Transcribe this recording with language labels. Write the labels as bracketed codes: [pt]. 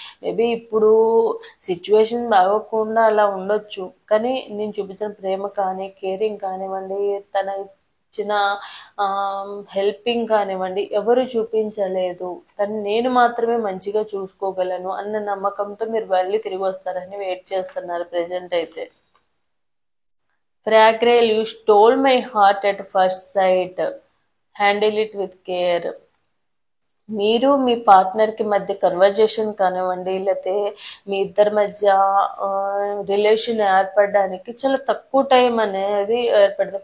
[te] Maybe ఇప్పుడు situation బాగోకుండా అలా ఉండొచ్చు, కానీ నేను చూపించిన ప్రేమ కానీ కేరింగ్ కానివ్వండి, తన ఇచ్చిన హెల్పింగ్ కానివ్వండి ఎవరు చూపించలేదు. తను నేను మాత్రమే మంచిగా చూసుకోగలను అన్న నమ్మకంతో మీరు మళ్ళీ తిరిగి వస్తారని వెయిట్ చేస్తున్నారు ప్రెజెంట్ అయితే. [en] Fragrel, you stole my heart at first sight. Handle it with care. [te] మీరు మీ పార్ట్నర్కి మధ్య కన్వర్జేషన్ కానివ్వండి, లేకపోతే మీ ఇద్దరి మధ్య రిలేషన్ ఏర్పడడానికి చాలా తక్కువ టైం అనేది ఏర్పడుతుంది.